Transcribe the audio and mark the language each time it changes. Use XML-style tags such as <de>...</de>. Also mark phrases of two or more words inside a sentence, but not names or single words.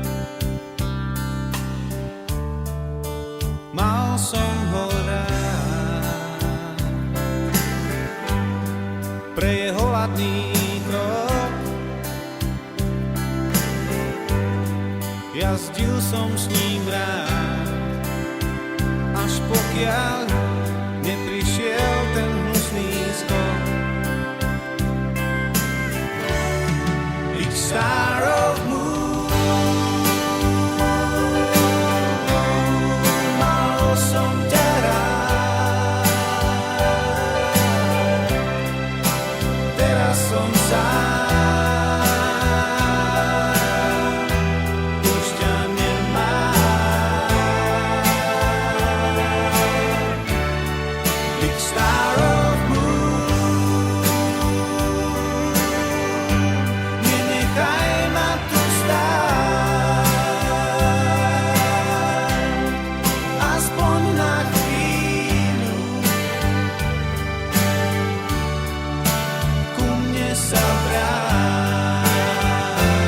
<sk>Mal som ho rád pre jeho ladný krok, jazdil som s ním rád, až pokiaľ neprišiel ten hnusný skok.</sk> <en>Each star of moon,</en> <sk>mal som ťa rád, teraz som sám, už ťa nemám.</sk> <en>Big star of moon,</en> <sk>nenechaj ma tu stáť, aspoň na chvíľu, ku mne sa vráť.</sk>